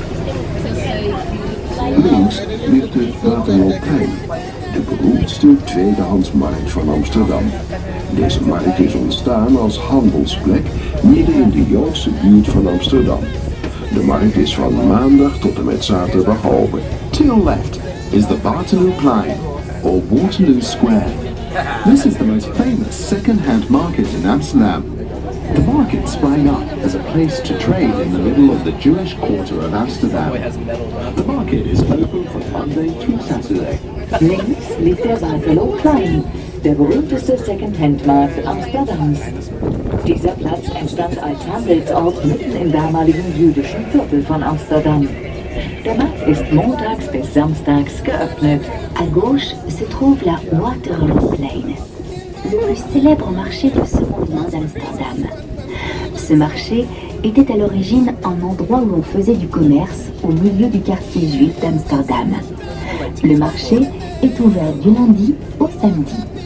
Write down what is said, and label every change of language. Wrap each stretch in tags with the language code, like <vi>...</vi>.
<nl>Links ligt het Canal, de beroemdste tweedehandsmarkt van Amsterdam. Deze markt is ontstaan als handelsplek midden in de Joodse buurt van Amsterdam. De markt is van maandag tot en met zaterdag open.</nl> <en>To your left is the Waterlooplein, or Waterloo Square. This is the most famous second-hand market in Amsterdam. The market sprang up as a place to trade in the middle of the Jewish quarter of Amsterdam. The market is open from Monday through Saturday.</en> <de>Links liegt der Waterlooplein, der berühmteste Second-Hand-Markt Amsterdams. Dieser Platz entstand als Handelsort mitten im damaligen jüdischen Viertel von Amsterdam. Der Markt ist montags bis samstags geöffnet.</de> <fr>À gauche se trouve la Waterlooplein, le plus célèbre marché de seconde main d'Amsterdam. Ce marché était à l'origine un endroit où l'on faisait du commerce au milieu du quartier juif d'Amsterdam. Le marché est ouvert du lundi au samedi.</fr>